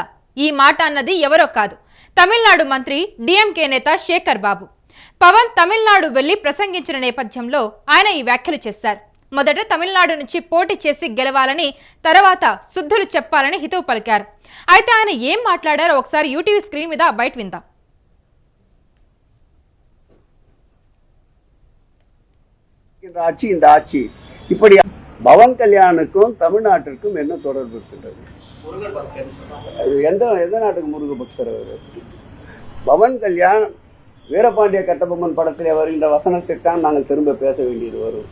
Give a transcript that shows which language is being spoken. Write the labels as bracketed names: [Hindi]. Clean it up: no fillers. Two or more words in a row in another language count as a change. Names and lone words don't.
[Telugu] ఈ మాట అన్నది ఎవరో కాదు, తమిళనాడు మంత్రి డిఎంకే నేత శేఖర్ బాబు. పవన్ తమిళనాడు వెళ్లి ప్రసంగించిన నేపథ్యంలో ఆయన ఈ వ్యాఖ్యలు చేశారు. మొదట తమిళనాడు నుంచి పోటీ చేసి గెలవాలని, తర్వాత శుద్ధులు చెప్పాలని హితవు పలికారు. అయితే ఆయన ఏం మాట్లాడారో ఒకసారి యూటీవీ స్క్రీన్ మీద బయట విందాం. [Tamil] இந்த ஆட்சி இப்படி பவன் கல்யாணுக்கும் தமிழ்நாட்டிற்கும் என்ன தொடர்பு இருக்கின்றது? எந்த நாட்டுக்கு முருக பக்தர் அவர்? பவன் கல்யாண் வீரபாண்டிய கட்டபொம்மன் படத்திலே வருகின்ற வசனத்தைத்தான் நாங்கள் திரும்ப பேச வேண்டியது வரும்.